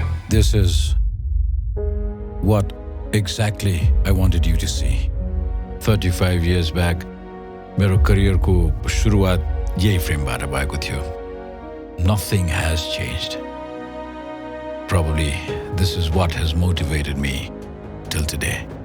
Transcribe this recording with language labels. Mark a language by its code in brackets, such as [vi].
[en] This is what exactly I wanted you to see. 35 years back, [ne] मेरो करियरको सुरुवात यही फ्रेमबाट भएको थियो. [en] Nothing has changed. Probably this is what has motivated me till today.